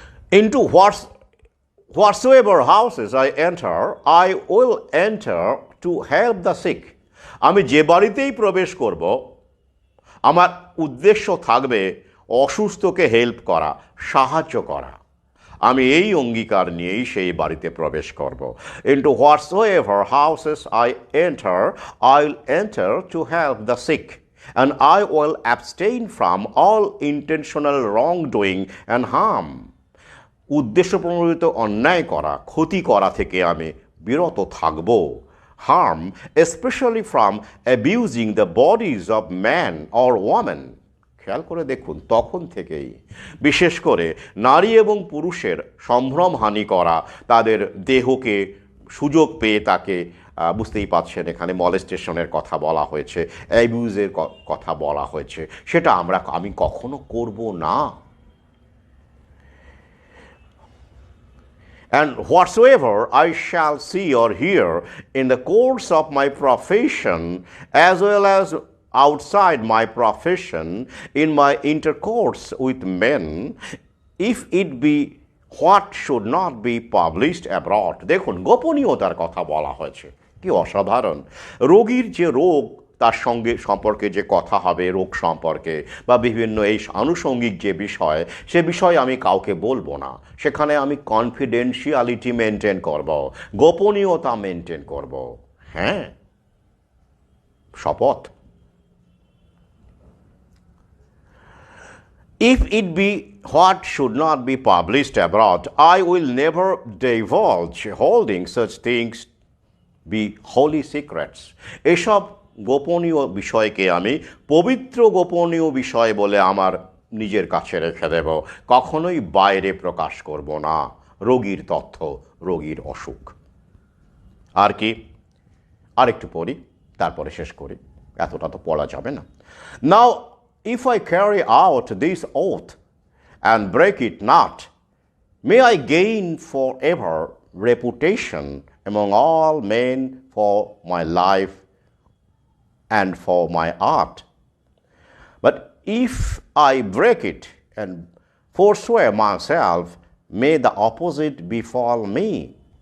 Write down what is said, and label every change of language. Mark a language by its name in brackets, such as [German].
[English] Into whatsoever houses I enter, I will enter to help the sick. [Bangla] আমি যে বাড়িতেই প্রবেশ করব, আমার উদ্দেশ্য থাকবে অসুস্থকে হেল্প করা, সাহায্য করা। আমি এই অঙ্গীকার নিয়েই সেই বাড়িতে প্রবেশ করব। [English] Into whatsoever houses I enter, I will enter to help the sick, and I will abstain from all intentional wrongdoing and harm. [Bangla] উদ্দেশ্যপ্রণোদিত অন্যায় করা, ক্ষতি করা থেকে আমি বিরত থাকব। [English] harm, especially from abusing the bodies of man or woman. [Bangla] খেয়াল করে দেখুন, তখন থেকেই বিশেষ করে নারী এবং পুরুষের সম্ভ্রমহানি করা, তাদের দেহকে সুযোগ পেয়ে তাকে, বুঝতেই পারছেন এখানে মলেস্টেশনের কথা বলা হয়েছে, অ্যাবিউজের কথা বলা হয়েছে, সেটা আমি কখনো করব না। [English] And whatsoever I shall see or hear in the course of my profession, as well as outside my profession, in my intercourse with men, if it be what should not be published abroad. [Bangla] দেখুন, গোপনীয়তার কথা বলা হয়েছে, কি অসাধারণ। রোগীর যে রোগ, তার সঙ্গে সম্পর্কে যে কথা হবে, রোগ সম্পর্কে বা বিভিন্ন এই আনুষঙ্গিক যে বিষয়, সে বিষয়ে আমি কাউকে বলবো না। সেখানে আমি কনফিডেন্সিয়ালিটি মেনটেন করব, গোপনীয়তা মেনটেন করব। হ্যাঁ, শপথ। [English] If it be what should not be published abroad, I will never divulge holding such things be holy secrets. [Bangla] এসব গোপনীয় বিষয়কে আমি পবিত্র গোপনীয় বিষয় বলে আমার নিজের কাছে রেখে দেব, কখনোই বাইরে প্রকাশ করব না। রোগীর তথ্য, রোগীর অসুখ। আর কি, আরেকটু পড়ি, তারপরে শেষ করি, এতটা তো পড়া যাবে না। নাও [English] if I carry out this oath and break it not, may I gain forever reputation among all men for my life and for my art. But if I break it and forswear myself, may the opposite befall me.